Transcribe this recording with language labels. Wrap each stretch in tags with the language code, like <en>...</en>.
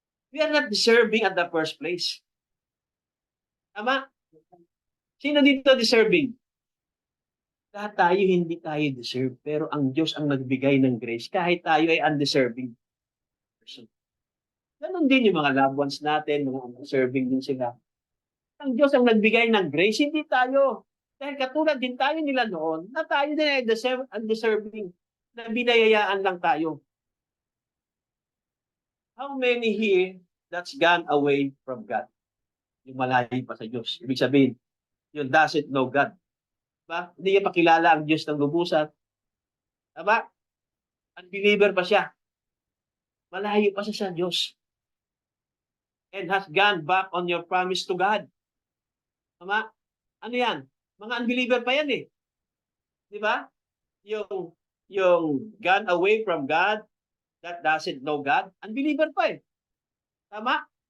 <en>We are not deserving at the first place.</en> <tl>Tama? Sino dito deserving? Lahat tayo hindi tayo deserve, pero ang Diyos ang nagbigay ng grace kahit tayo ay undeserving person. Ganon din yung mga loved ones natin, mga undeserving din sila. Ang Diyos ang nagbigay ng grace, hindi tayo. Dahil katulad din tayo nila noon, na tayo din ay undeserving, na binayayaan lang tayo.</tl> <en>How many here that's gone away from God?</en> <tl>Yung malayo pa sa Diyos. Ibig sabihin, yung</tl> <en>doesn't know God.</en> <tl>Diba? Hindi niya pakilala ang Diyos ng lubusat. Diba? Unbeliever pa siya. malayo pa siya sa Diyos.</tl> <en>And has gone back on your promise to God.</en> <tl>Tama? Ano yan? Mga unbeliever pa yan eh. Di ba? Yung</tl> <en>gone away from God, that doesn't know God,</en> <tl>unbeliever pa eh. Tama?</tl>